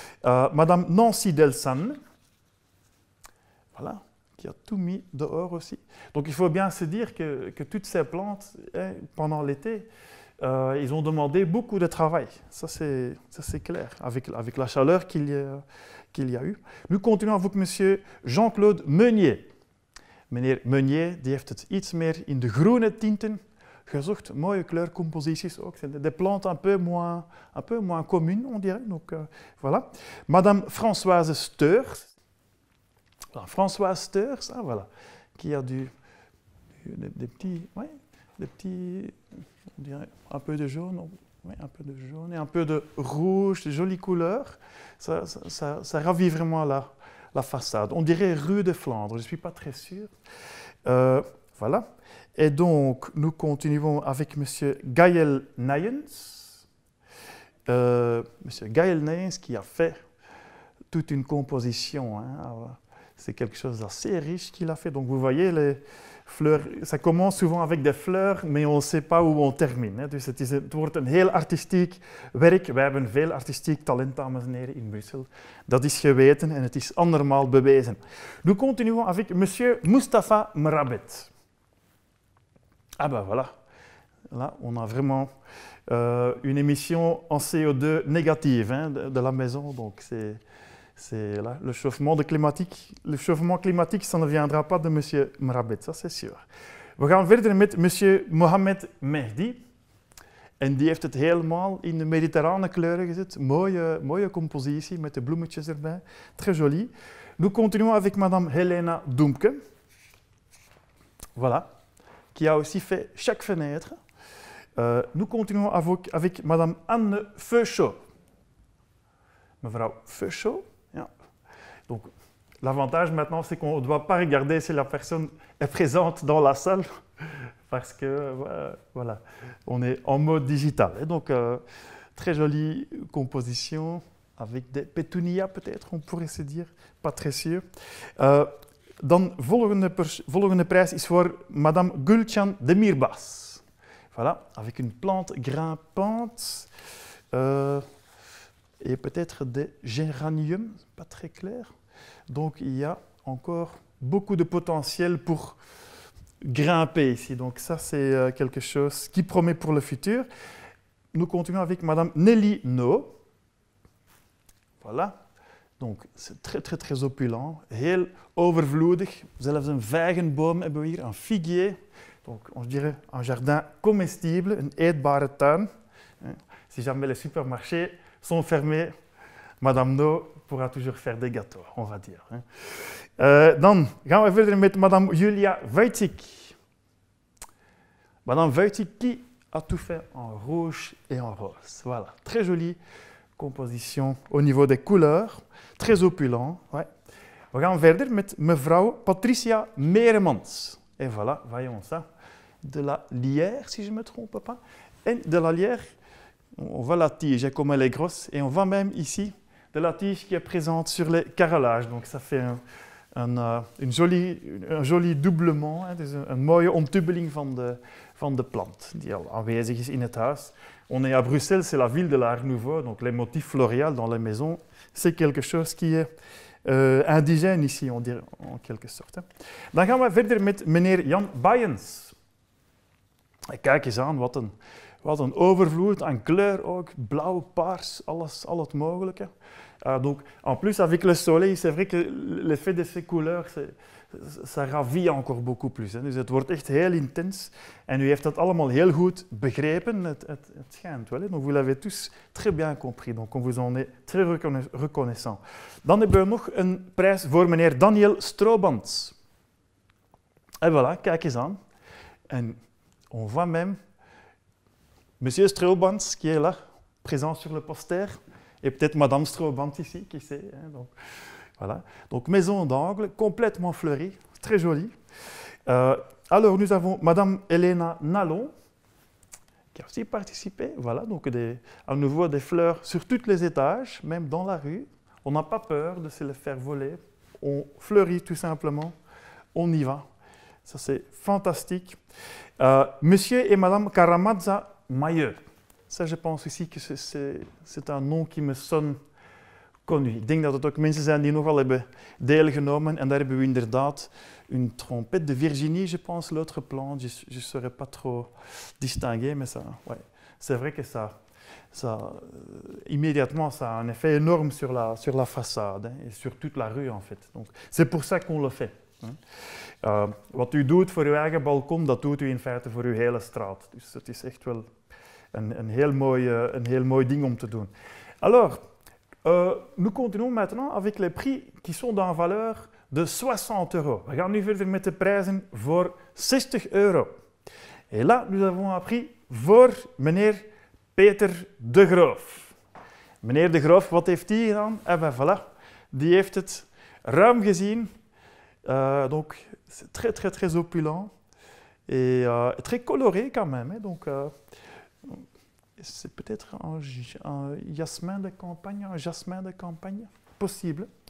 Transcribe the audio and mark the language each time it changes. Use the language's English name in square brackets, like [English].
[French] Madame Nancy Delsan, voilà, qui a tout mis dehors aussi. Donc il faut bien se dire que toutes ces plantes, pendant l'été, ils ont demandé beaucoup de travail. Ça c'est clair, avec la chaleur qu'il y a eu. Nous continuons avec monsieur Jean-Claude Meunier. [Dutch] Meneer Meunier die heeft het iets meer in de groene tinten gezocht. Mooie kleurcomposities ook. [French] C'est des plantes un peu moins communes, on dirait. Donc, voilà. Madame Françoise Steurs. Françoise Steurs, voilà, qui a des petits, on dirait un peu de jaune, un peu de jaune et un peu de rouge, de jolies couleurs. Ça ravit vraiment la façade. On dirait rue de Flandre, je ne suis pas très sûr. Voilà. Et donc, nous continuons avec M. Gaël Nijens. M. Gaël Nijens qui a fait toute une composition. Hein. C'est quelque chose d'assez riche qu'il a fait. Donc, vous voyez, les fleurs, ça commence souvent avec des fleurs, mais on ne sait pas où on termine. Hè. [Dutch] Dus het wordt een heel artistiek werk. Wij hebben veel artistiek talent, dames en heren, in Brussel. Dat is geweten en het is andermaal bewezen. [French] Nous continuons avec M. Mustafa Mrabet. Ah ben voilà, là on a vraiment une émission en CO2 négative hein, de la maison, donc c'est là, le chauffement climatique, ça ne viendra pas de M. [Dutch] Mrabet, [French] ça c'est sûr. [Dutch] We gaan verder met M. Mohamed Mehdi, en die heeft het helemaal in de mediterrane kleuren gezet, mooie compositie met de bloemetjes erbij, [French] très jolie. Nous continuons avec Madame Helena Doemke, voilà. Qui a aussi fait chaque fenêtre. Nous continuons avec Madame Anne Feuchot. [Dutch] Mevrouw Feuchot. Ja. [French] Donc, l'avantage maintenant, c'est qu'on ne doit pas regarder si la personne est présente dans la salle, parce que voilà, on est en mode digital. Et donc, très jolie composition avec des pétunias peut-être, on pourrait se dire, pas très sûr. [Dutch] Dan volgende prijs is voor Madame Gulcan de Mirbas. [French] Voilà, avec une plante grimpante et peut-être des géraniums, pas très clair. Donc il y a encore beaucoup de potentiel pour grimper ici. Donc ça c'est quelque chose qui promet pour le futur. Nous continuons avec Madame Nelly No. Voilà. Donc, c'est très opulent, [Dutch] heel overvloedig. Zelfs een vijgenboom hebben we hier, een figuier. [French] Donc, on dirait un jardin comestible, [Dutch] een eetbare tuin. [French] Si jamais les supermarchés sont fermés, Madame No pourra toujours faire des gâteaux, on va dire. [Dutch] Dan gaan we verder met Madame Julia Wojcik. [French] Madame Wojcik qui a tout fait en rouge et en rose. Voilà, très jolie composition au niveau des couleurs. Très opulent. Ouais. [Dutch] We gaan verder met mevrouw Patricia Meremans. [French] Et voilà, voyons ça. De la lierre, si je ne me trompe pas. Et de la lierre, on voit la tige comme elle est grosse. Et on voit même ici de la tige qui est présente sur les carrelages. Donc ça fait un joli doublement. Hein. [Dutch] Dus een mooie omtubbeling van de plant die al aanwezig is in het huis. [French] On est à Bruxelles, c'est la ville de l'art nouveau. Donc les motifs floreals dans les maisons, c'est quelque chose qui est indigène ici, on dirait, en quelque sorte. [Dutch] Dan gaan we verder met meneer Jan Bayens. Kijk eens aan, wat een overvloed aan kleur ook, blauw, paars, al het mogelijke. [French] Donc, en plus, avec le soleil, c'est vrai que l'effet de ces couleurs, ça ravit encore beaucoup plus. [Dutch] Hè. Dus het wordt echt heel intens. En u heeft dat allemaal heel goed begrepen. Het schijnt wel. Hè. [French] Donc, vous l'avez tous très bien compris. Donc, on vous en est très reconnaissant. [Dutch] Dan hebben we nog een prijs voor meneer Daniel Stroobans. En voilà, kijk eens aan. [French] En on voit même Monsieur Stroobans qui est là, présent sur le poster, et peut-être Madame Stroobans ici, qui sait. Hein, donc, voilà. Donc, maison d'angle, complètement fleurie, très jolie. Alors, nous avons Madame Elena Nallon, qui a aussi participé. Voilà, donc à nouveau des fleurs sur tous les étages, même dans la rue. On n'a pas peur de se les faire voler. On fleurit tout simplement. On y va. Ça, c'est fantastique. Monsieur et Madame Karamazza Mayer. Ça, je pense aussi que c'est un nom qui me sonne connu. [Dutch] Ik denk dat het ook mensen zijn die nogal hebben deelgenomen. En daar hebben we inderdaad [French] une trompette de Virginie, je pense, l'autre plante. Je ne saurais pas trop distinguer, mais ça, ouais. C'est vrai que immédiatement, ça a un effet énorme sur la façade hein, et sur toute la rue, en fait. Donc, c'est pour ça qu'on le fait. Hein. [Dutch] Wat u doet voor uw eigen balkon, dat doet u in feite voor uw hele straat. Dus het is echt wel een heel mooi ding om te doen. [French] Alors, nous continuons maintenant avec les prix qui sont dans valeur de 60 €. [Dutch] We gaan nu verder met de prijzen voor 60 €. [French] Et là, nous avons un prix [Dutch] voor meneer [French] Peter de Groof. [Dutch] Meneer de Groof, wat heeft hij gedaan? [French] Eh ben voilà, [Dutch] die heeft het ruim gezien. [French] Donc, c'est très, très, très opulent et très coloré quand même. Hein, donc, c'est peut-être un jasmin de campagne, possible.